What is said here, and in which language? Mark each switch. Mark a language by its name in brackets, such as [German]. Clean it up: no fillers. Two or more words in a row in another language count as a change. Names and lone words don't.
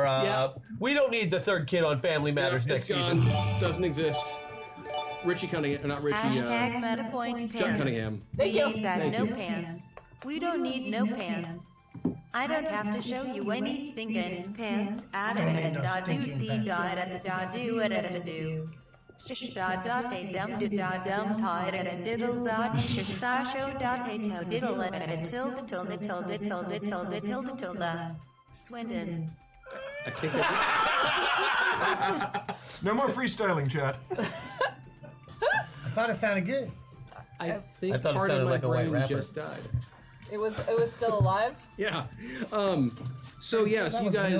[English] We don't need the third kid on Family Matters Yep, next it's gone. season. Doesn't exist. Richie Cunningham, not Richie. Hashtag MetaPoint Chuck pants. Cunningham. Thank We you. ain't got Thank no you. pants. We don't need no pants. I don't have to show you any stinking pants. I Don't need no da do stinking dee da da da do da da do. Shish da da da dum da dum ta da da diddle da shish sa show da ta to diddle da da tilde tilde tilde tilde tilde tilde tilde. Swindon. I take that. No more freestyling, chat. I thought it sounded good. I think I thought it part of sounded my like a white brain rapper. just died. It was still alive. Yeah. So yes, That you was real